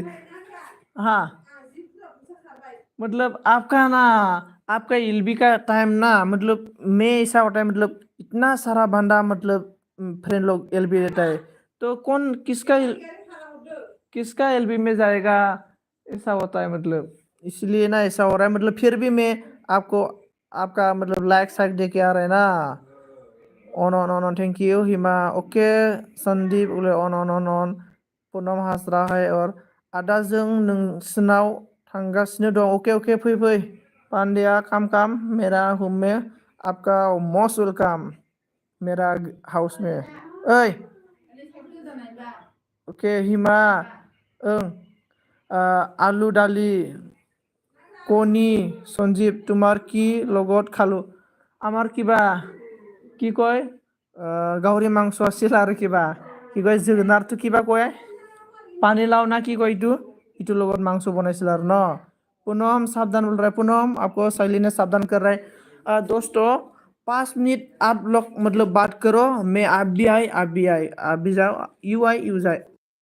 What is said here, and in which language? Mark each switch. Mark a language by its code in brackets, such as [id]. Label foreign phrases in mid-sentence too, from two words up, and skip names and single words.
[hi] हाँ, मतलब आपका ना, आपका इलबी का टाइम ना, मतलब मैं ऐसा होता है, मतलब इतना सारा बंदा, मतलब फ्रेंड लोग एलबी रहता है, तो कौन किसका एलबी में जाएगा, ऐसा होता है मतलब। इसलिए ना ऐसा हो रहा है, मतलब फिर भी मैं आपको आपका मतलब लाइक साइक दे के आ रहा है ना। [en] on thank you Hima okay. [hi] संदीप बोले ऑन पूनम हाजरा है। और [brx] आदा जों नोंसिनाव थांगासिनो दं, [hi] ओके फै पांड्या काम मेरा रूम में आपका [en] most welcome, [hi] मेरा हाउस में। ओए ओके हिमा। [as] ओं आलू दाली কণী সঞ্জীৱ তোমাৰ কি লগত খালো? আমাৰ কিবা কি কয়, গাহৰি মাংস আছিল আৰু কিবা কি কয় जोगोनारটো কিবা কয়, পানীলাও না কি কয় এইটো, ইটোৰ লগত মাংস বনাইছিল আৰু ন। [hi] पूनम सावधान बोल रहा है, पूनम आपको साइली ने सावधान कर रहा है। दोस्तों 5 मिनट आप लोग मतलब बात करो, मैं आप भी आए, आप भी जाओ, यू आए यू जाए।